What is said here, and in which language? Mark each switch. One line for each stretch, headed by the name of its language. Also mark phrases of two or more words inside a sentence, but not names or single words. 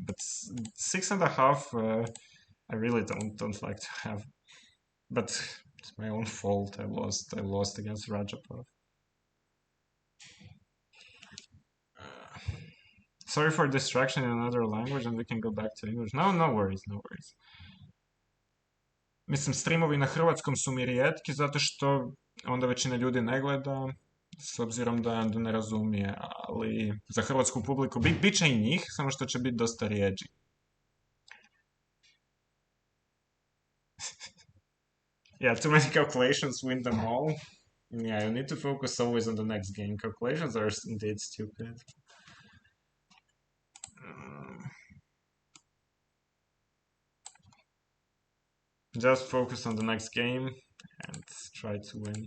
English: But 6.5, I really don't like to have. But it's my own fault. I lost against Radjabov. Sorry for distraction in another language, and we can go back to English. No worries.
Croatian: Mislim, streamovi na hrvatskom su mi rijetki zato što onda većina ljudi ne gleda, s obzirom da ne razumije, ali za hrvatsku publiku bit će i njih, samo što će biti dosta rijeđi.
English: Yeah, too many calculations win them all. Yeah, you need to focus always on the next game. Calculations are indeed stupid. Just focus on the next game and try to win.